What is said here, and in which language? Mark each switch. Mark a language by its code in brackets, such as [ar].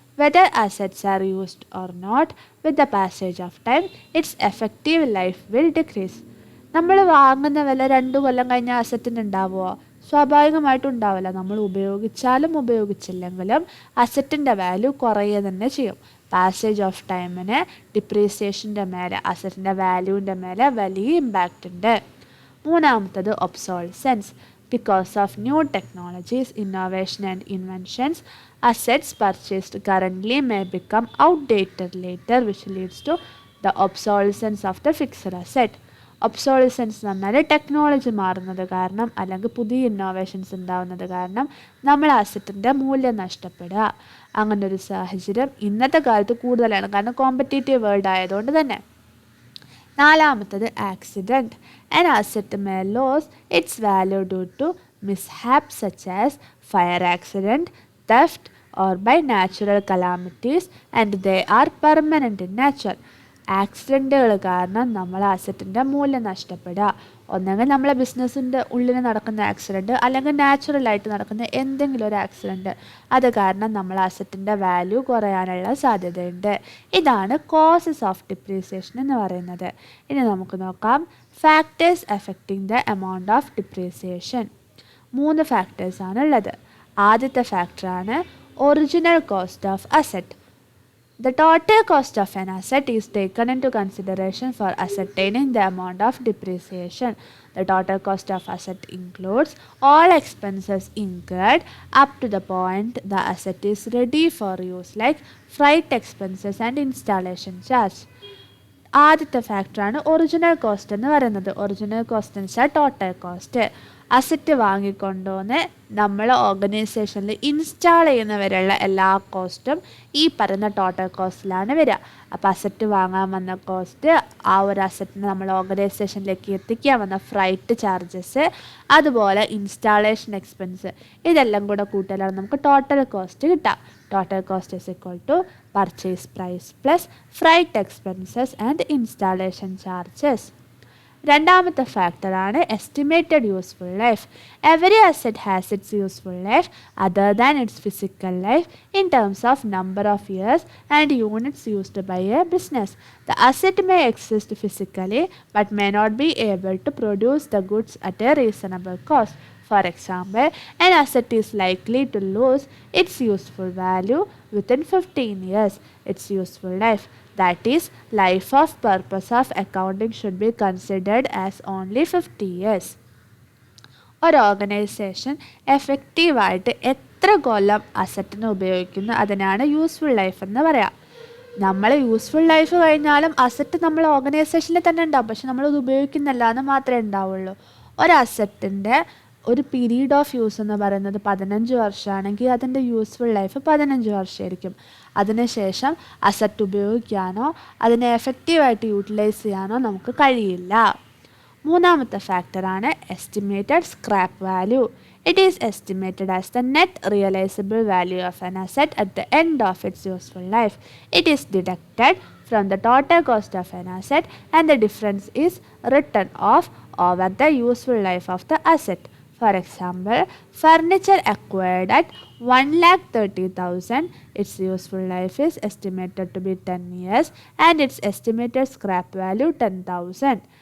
[en] Whether assets are used or not, with the passage of time, its effective life will decrease. [ml] നമ്മൾ വാങ്ങുന്ന വില 2 കൊല്ലം കഴിഞ്ഞാൽ അസറ്റിന് ഉണ്ടാവുമോ? സ്വാഭാവികമായിട്ടും ഉണ്ടാവില്ല. നമ്മൾ ഉപയോഗിച്ചാലും ഉപയോഗിച്ചില്ലെങ്കിലും അസറ്റിൻ്റെ വാല്യൂ കുറയുക തന്നെ ചെയ്യും. പാസേജ് ഓഫ് ടൈമിന് ഡിപ്രീസിയേഷൻ്റെ മേലെ അസറ്റിൻ്റെ വാല്യൂവിൻ്റെ മേലെ വലിയ ഇമ്പാക്റ്റ് ഉണ്ട്. മൂന്നാമത്തത് ഒബ്സോൾസൻസ്. [en] Because of new technologies, innovation and inventions, assets purchased currently may become outdated later, which leads to the obsolescence of the fixed asset. [ml] ഒബ്സോളിസൻസ് എന്ന് പറഞ്ഞാൽ ടെക്നോളജി മാറുന്നത് കാരണം അല്ലെങ്കിൽ പുതിയ ഇന്നോവേഷൻസ് ഉണ്ടാകുന്നത് കാരണം നമ്മൾ അസറ്റിൻ്റെ മൂല്യം നഷ്ടപ്പെടുക. അങ്ങനൊരു സാഹചര്യം ഇന്നത്തെ കാലത്ത് കൂടുതലാണ്, കാരണം കോമ്പറ്റീറ്റീവ് വേൾഡ് ആയതുകൊണ്ട് തന്നെ. നാലാമത്തത് accident. [en] An asset may lose its value due to mishaps such as fire accident, theft, or by natural calamities, and they are permanent in nature. [ml] ആക്സിഡൻറ്റുകൾ കാരണം നമ്മളെ അസറ്റിൻ്റെ മൂല്യം നഷ്ടപ്പെടുക. ഒന്നെങ്കിൽ നമ്മളെ ബിസിനസ്സിൻ്റെ ഉള്ളിൽ നടക്കുന്ന ആക്സിഡൻറ്റ്, അല്ലെങ്കിൽ നാച്ചുറലായിട്ട് നടക്കുന്ന എന്തെങ്കിലും ഒരു ആക്സിഡൻറ്റ്, അത് കാരണം നമ്മളെ അസറ്റിൻ്റെ വാല്യൂ കുറയാനുള്ള സാധ്യതയുണ്ട്. ഇതാണ് കോസസ് ഓഫ് ഡിപ്രീസിയേഷൻ എന്ന് പറയുന്നത്. ഇനി നമുക്ക് നോക്കാം [en] Factors affecting the amount of depreciation. [ml] 3 ഫാക്ടേഴ്സാണ് ഉള്ളത്. ആദ്യത്തെ ഫാക്ടറാണ് original cost of asset. [en] The total cost of an asset is taken into consideration for ascertaining the amount of depreciation. The total cost of asset includes all expenses incurred up to the point the asset is ready for use, like freight expenses and installation charge. [ml] ആദ്യത്തെ ഫാക്ടറാണ് original cost എന്ന് പറയുന്നത്. Original cost എന്ന് വെച്ചാൽ total cost. Asset വാങ്ങിക്കൊണ്ടുവന്ന് നമ്മൾ ഓർഗനൈസേഷനിൽ install ചെയ്യുന്നവരെയുള്ള എല്ലാ കോസ്റ്റും ഈ പറയുന്ന ടോട്ടൽ കോസ്റ്റിലാണ് വരിക. അപ്പോൾ അസറ്റ് വാങ്ങാൻ വന്ന കോസ്റ്റ്, ആ ഒരു അസറ്റിന് നമ്മൾ ഓർഗനൈസേഷനിലേക്ക് എത്തിക്കാൻ വന്ന ഫ്രൈറ്റ് ചാർജസ്, അതുപോലെ ഇൻസ്റ്റാളേഷൻ എക്സ്പെൻസ്, ഇതെല്ലാം കൂടെ കൂട്ടിയാലാണ് നമുക്ക് ടോട്ടൽ കോസ്റ്റ് കിട്ടുക. [en] Total cost is equal to purchase price plus freight expenses and installation charges. [ml] രണ്ടാമത്തെ ഫാക്ടറാണ് estimated useful life. [en] Every asset has its useful life other than its physical life in terms of number of years and units used by a business. The asset may exist physically but may not be able to produce the goods at a reasonable cost. For example, an asset is likely to lose its useful value within 15 years. Its useful life, that is, life of purpose of accounting, should be considered as only 50 years. [ml] ഒരു organisation എഫക്റ്റീവായിട്ട് എത്ര കൊല്ലം അസറ്റിനെ ഉപയോഗിക്കുന്നു അതിനാണ് useful life എന്ന് പറയാം. നമ്മൾ useful life കഴിഞ്ഞാലും asset നമ്മൾ ഓർഗനൈസേഷനിൽ തന്നെ ഉണ്ടാവും, പക്ഷെ നമ്മളത് ഉപയോഗിക്കുന്നില്ല എന്ന് മാത്രമേ ഉണ്ടാവുള്ളൂ. ഒരു അസറ്റിൻ്റെ ഒരു പീരീഡ് ഓഫ് യൂസ് എന്ന് പറയുന്നത് 15 വർഷമാണെങ്കിൽ അതിൻ്റെ യൂസ്ഫുൾ ലൈഫ് 15 വർഷമായിരിക്കും. അതിനുശേഷം അസറ്റ് ഉപയോഗിക്കാനോ അതിനെ എഫക്റ്റീവായിട്ട് യൂട്ടിലൈസ് ചെയ്യാനോ നമുക്ക് കഴിയില്ല. മൂന്നാമത്തെ ഫാക്ടറാണ് estimated scrap value. [en] It is estimated as the net realisable value of an asset at the end of its useful life. It is deducted from the total cost of an asset and the difference is written off over the useful life of the asset. For example, furniture acquired at 1,30,000, its useful life is estimated to be 10 years and its estimated scrap value 10,000.